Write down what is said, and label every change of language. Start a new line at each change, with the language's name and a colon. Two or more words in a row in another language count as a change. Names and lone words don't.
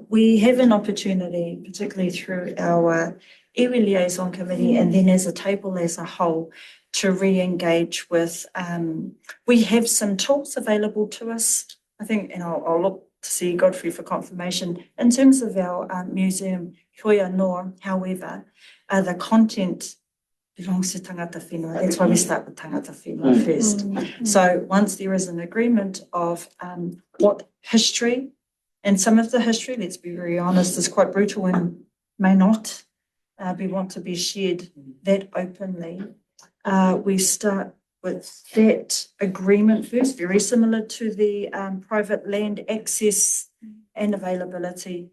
English: We have an opportunity, particularly through our iwi liaison committee and then as a table as a whole, to re-engage with, we have some tools available to us, I think, and I'll look to see Godfrey for confirmation. In terms of our museum,
Māori: Hoi Noa,
English: however, the content belongs to
Māori: tangata whenua.
English: That's why we start with
Māori: tangata whenua
English: first. So once there is an agreement of what history, and some of the history, let's be very honest, is quite brutal and may not want to be shared that openly. We start with that agreement first, very similar to the private land access and availability.